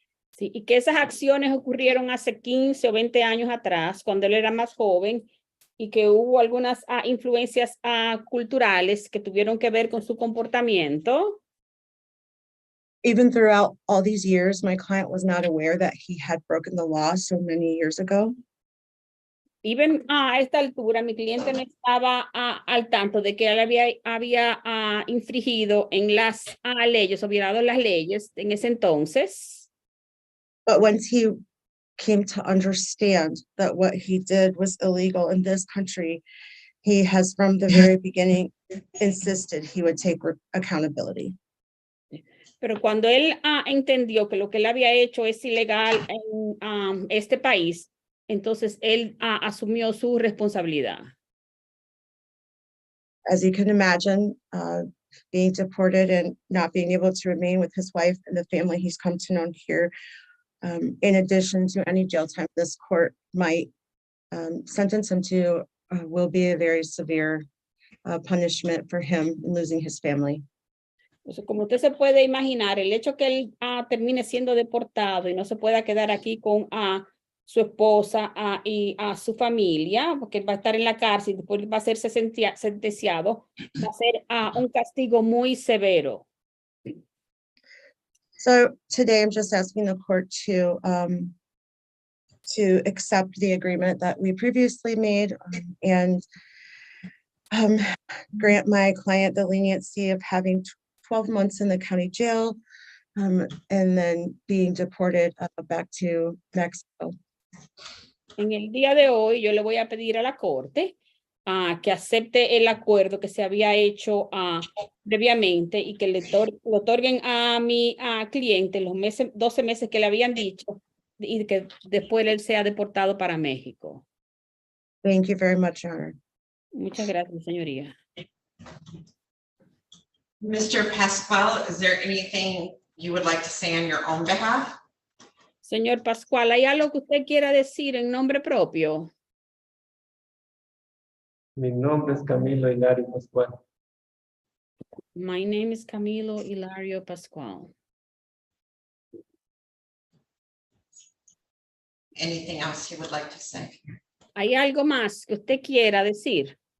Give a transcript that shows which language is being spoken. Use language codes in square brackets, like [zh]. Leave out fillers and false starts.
[es] Sí, y que esas acciones ocurrieron hace 15 o 20 años atrás, cuando él era más joven, y que hubo algunas influencias culturales que tuvieron que ver con su comportamiento. [en] Even throughout all these years, my client was not aware that he had broken the law so many years ago. Even [es] a esta altura, mi cliente no estaba al tanto de que él había infringido en las leyes o violado las leyes en ese entonces. [en] But once he came to understand that what he did was illegal in this country, he has from the very beginning insisted he would take accountability. [es] Pero cuando él entendió que lo que él había hecho es ilegal en este país, entonces él asumió su responsabilidad. [en] As you can imagine, being deported and not being able to remain with his wife and the family he's come to know here, in addition to any jail time this court might sentence him to, will be a very severe punishment for him in losing his family. [es] Entonces, como usted se puede imaginar, el hecho que él termine siendo deportado y no se pueda quedar aquí con su esposa y a su familia, porque él va a estar en la cárcel y después va a ser sentenciado, va a ser un castigo muy severo. [en] So today I'm just asking the court to accept the agreement that we previously made and grant my client the leniency of having 12 months in the county jail and then being deported back to Mexico. [es] En el día de hoy, yo le voy a pedir a la corte que acepte el acuerdo que se había hecho previamente y que le otorguen a mi cliente los 12 meses que le habían dicho y que después él sea deportado para México. [en] Thank you very much, Your Honor. [es] Muchas gracias, señoría. [en] Mr. Pascual, is there anything you would like to say on your own behalf? [es] Señor Pascual, ¿hay algo que usted quiera decir en nombre propio? Mi nombre es Camilo Hilario Pascual. [en] My name is Camilo Hilario Pascual. Anything else you would like to say? [es] ¿Hay algo más que usted quiera decir?